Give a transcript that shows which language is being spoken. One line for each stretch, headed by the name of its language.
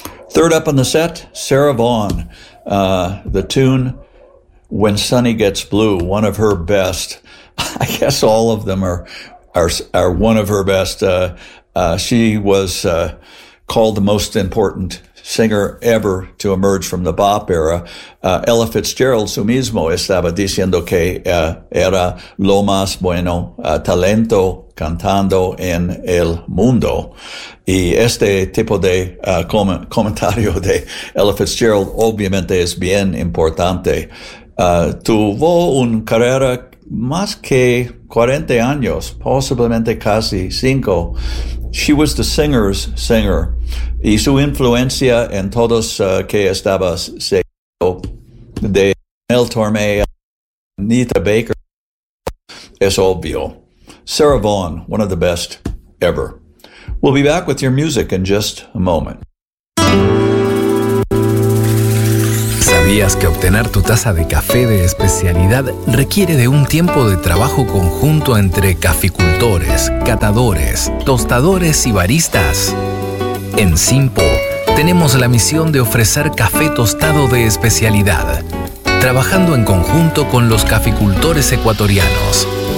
English: Third up on the set, Sarah Vaughan. The tune, When Sunny Gets Blue, one of her best. I guess all of them are one of her best. She was called the most important singer ever to emerge from the bop era.
Spanish: Ella Fitzgerald, su mismo, estaba diciendo que era lo más bueno talento cantando en el mundo. Y este tipo de comentario de Ella Fitzgerald obviamente es bien importante. Tuvo una carrera más que 40 años, posiblemente casi 5.
English: She was the singer's singer.
Spanish: Y su influencia en todos que estaba seguido de Mel Torme, Anita Baker, es obvio.
English: Sarah Vaughan, one of the best ever. We'll be back with your music in just a moment.
Spanish: ¿Sabías que obtener tu taza de café de especialidad requiere de un tiempo de trabajo conjunto entre caficultores, catadores, tostadores y baristas? En Simpo tenemos la misión de ofrecer café tostado de especialidad, trabajando en conjunto con los caficultores ecuatorianos.